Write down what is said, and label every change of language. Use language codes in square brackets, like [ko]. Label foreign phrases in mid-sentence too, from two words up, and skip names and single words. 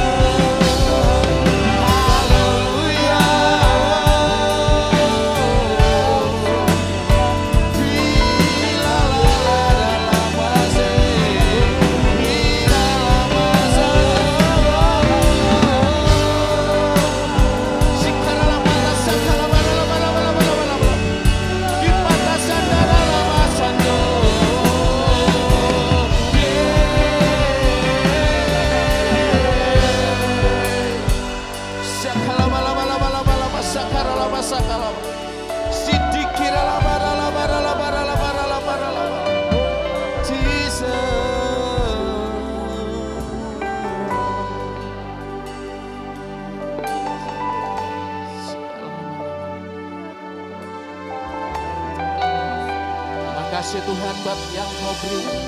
[id] Haleluya. Bila dalam masa, bila masa, sikara mata sakala bala bala bala bala bala, di mata sandara lama sando. Sakala bala bala bala bala sakara lama sakala, sidikira la bara la bara la bara la bara la bara la bara. Jesus. Terima kasih Tuhan buat yang Kau beri.